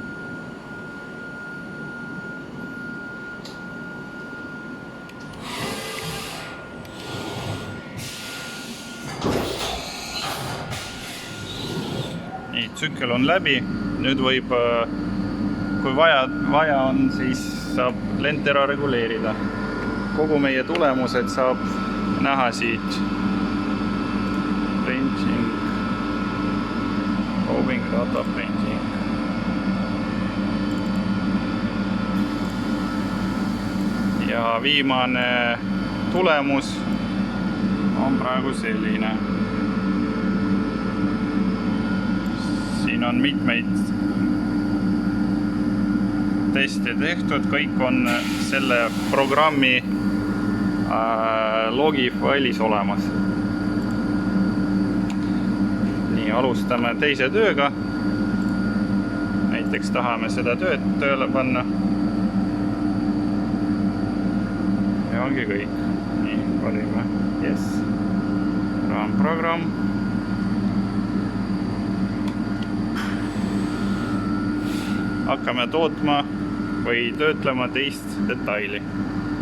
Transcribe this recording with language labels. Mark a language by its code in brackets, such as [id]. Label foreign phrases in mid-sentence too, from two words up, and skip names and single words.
[et] Nii, tsükkel on läbi, nüüd võib, kui vaja on, siis saab lenttera reguleerida. Kogu meie tulemused saab näha siit. [en] Printing, roving data printing. [et] Ja viimane tulemus on praegu selline. Siin on mitmeid teste tehtud, kõik on selle programmi logi failis olemas. Nii, alustame teise tööga. Näiteks tahame seda tööd tööle panna. Ja ongi kõik. Nii, valime yes. [en] Run program. [et] Hakkame tootma või töötlema teist detaili.